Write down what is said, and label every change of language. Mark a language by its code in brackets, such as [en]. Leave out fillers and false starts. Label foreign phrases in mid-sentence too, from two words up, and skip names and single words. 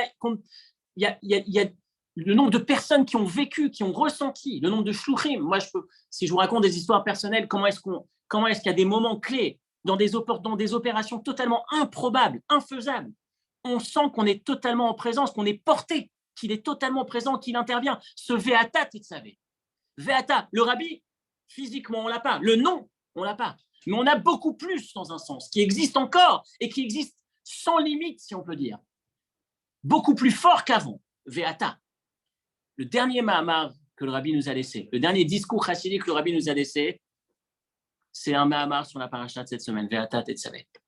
[fr] Il y a le nombre de personnes qui ont vécu, qui ont ressenti, le nombre de shluchim. Moi, si je vous raconte des histoires personnelles, comment est-ce qu'il y a des moments clés dans des opérations totalement improbables, infaisables. On sent qu'on est totalement en présence, qu'on est porté, qu'il est totalement présent, qu'il intervient. Ce Ve'ata tetzavé. Ve'ata, le Rabbi, physiquement, on ne l'a pas. Le nom, on ne l'a pas. Mais on a beaucoup plus dans un sens, qui existe encore et qui existe sans limite, si on peut dire. Beaucoup plus fort qu'avant. Ve'ata. Le dernier Mahamar que le Rabbi nous a laissé, le dernier discours chassidique que le Rabbi nous a laissé, c'est un Mahamar sur la paracha de cette semaine, Ve'ata tetzavé.